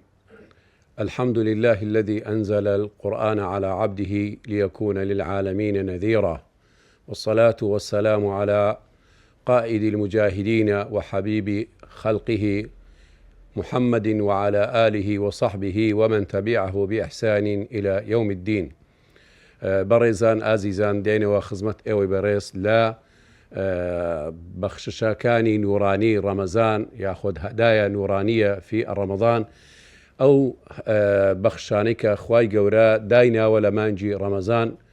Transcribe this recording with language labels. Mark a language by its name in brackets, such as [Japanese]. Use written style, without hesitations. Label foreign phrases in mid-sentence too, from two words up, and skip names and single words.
[Arabic] الحمد لله الذي أنزل القرآن على عبده ليكون للعالمين نذيرا، والصلاة والسلام على قائد المجاهدين وحبيب خلقه محمد وعلى آله وصحبه ومن تبعه بإحسان إلى يوم الدين. [Central Kurdish] بەڕێزان ئازیزان دێنەوە خزمەت ئێوەی بەڕێز لە بەخششەکانی نورانی ڕەمەزان یاخود [Arabic] هەدایە نورانیە فی ڕەمەزان، [Central Kurdish] ئەو بەخشانەی کە خوای گەورە دایناوە لە مانگی ڕەمەزان،